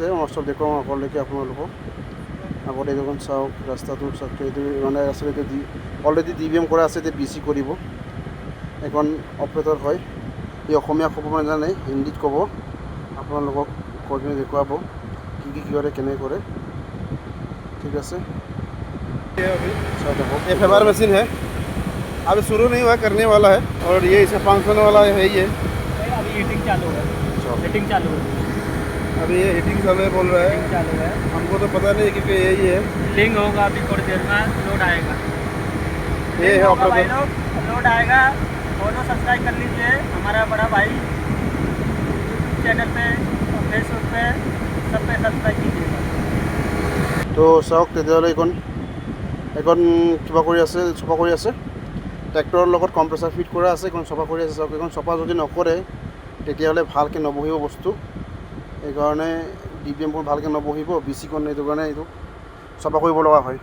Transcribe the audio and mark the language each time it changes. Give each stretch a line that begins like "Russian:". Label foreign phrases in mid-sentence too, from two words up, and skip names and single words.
Assamese: মই চব দেখুৱাম আগলৈকে আপোনালোকক। আগতে এইখন চাওক, ৰাস্তাটো চাওক। এইটো মানে ৰাস্তাটো অলৰেডি DBM কৰা আছে, এতিয়া BC কৰিব। এখন অপাৰেটৰ হয়, এই অসমীয়া ক'ব নাজানে, হিন্দীত ক'ব। আপোনালোকক কৈ কিনে দেখুৱাব কি কৰে, কেনে কৰে। ঠিক আছে,
Hindi: ये
English: paver machine
Hindi: है, अभी शुरू नहीं हुआ, करने वाला है। और ये इसका फंक्शन वाला है ये। अभी हीटिंग चालू है, हीटिंग चालू है, अभी ये हीटिंग चालू है बोल रहा है। हीटिंग चालू है। हमको तो पता नहीं क्योंकि यही है। लिंक होगा अभी थोड़ी देर में, लोड आएगा। ये है होगा भाई ऑपरेटर। लोग, लोड आएगा।
English: follow subscribe
Hindi: कर लीजिए हमारा बड़ा भाई चैनल पे, फेसबुक पे, सब पे सब्सक्राइब कीजिएगा।
Assamese: তো চাওক তেতিয়াহ'লে এখন কিবা কৰি আছে, চফা কৰি আছে। ট্ৰেক্টৰৰ লগত
English: compressor fit
Assamese: কৰা আছে, এখন চফা কৰি আছে। চাওক, এখন চফা যদি নকৰে তেতিয়াহ'লে ভালকৈ নবহিব বস্তু। সেইকাৰণে DBMখন ভালকৈ নবহিব। BCখন এইটো কাৰণে এইটো চফা কৰিব লগা হয়।